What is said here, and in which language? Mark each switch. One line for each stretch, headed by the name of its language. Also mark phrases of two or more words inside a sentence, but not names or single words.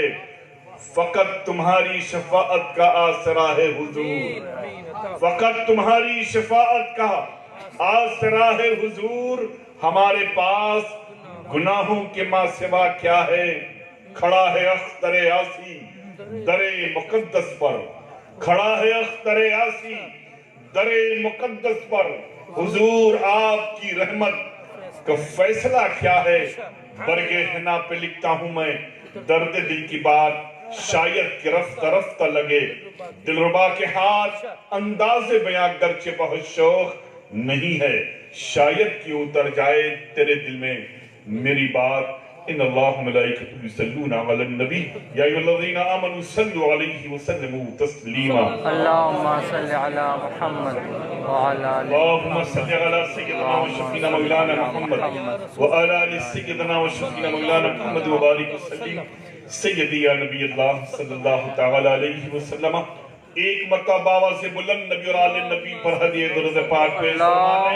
Urdu: فقط تمہاری شفاعت کا آسرا ہے حضور، فقط تمہاری شفاعت کا آسرا ہے حضور، ہمارے پاس گناہوں کے ماں سوا کیا ہے؟ کھڑا ہے اختر یاسی در مقدس پر، کھڑا ہے اختر یاسی در مقدس پر، حضور آپ کی رحمت کا فیصلہ کیا ہے؟ برگ حنا پہ لکھتا ہوں میں درد دل کی بات، شاید کہ رفتہ رفتہ لگے دلربا کے ہاتھ، انداز بیاں گرچہ بہت شوق نہیں ہے، شاید کہ اتر جائے تیرے دل میں میری بات۔
Arabic: ان اللہ ملائکتہ یصلون علی النبی یا ایھا الذین آمنوا صلوا علیہ وسلموا تسلیما۔ اللہم صل علی محمد وعلی آل اللہم صل علی سیدنا و شفینا مولانا محمد وعلی آل سیدنا و شفینا مولانا محمد وبارک وسلم۔ سیدی یا نبی اللہ صلی اللہ تعالی علیہ وسلم،
Urdu: ایک مرتبہ بابا سے بلند نبی اور آل نبی پر ہدیہ درود پاک پیش فرمائیں۔